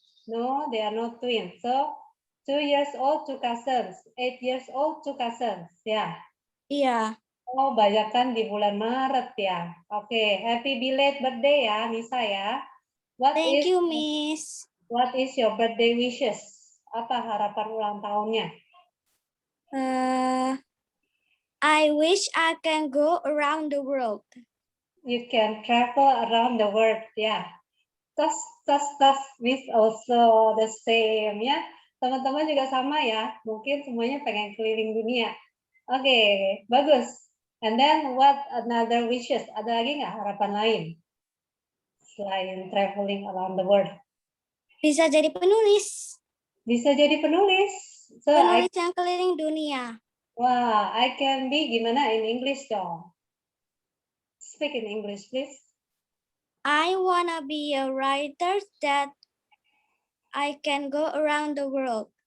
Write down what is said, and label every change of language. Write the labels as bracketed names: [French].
[English] No, they are not twins. So 2 years old, 2 cousins. 8 years old, 2 cousins. Ya. [Indonesian] Iya. Oh, banyak kan di bulan Maret ya. Oke, [English] happy belated birthday [Indonesian] ya, Nisa ya. [English] Thank you, Miss. What is your birthday wishes? [Indonesian] Apa harapan ulang tahunnya? [English] I wish I can go around the world. You can travel around the world, ya. Tas, Miss also the same ya. [Indonesian] Teman-teman juga sama ya. Mungkin semuanya pengen keliling dunia. Oke, bagus. [English] And then what another wishes? [Indonesian] Ada lagi nggak harapan lain selain traveling around the world? Bisa jadi penulis. Bisa jadi penulis. So penulis yang keliling dunia. [English] Wah, I can be gimana in English dong? Speak in English, please. I wanna be a writer that I can go around the world.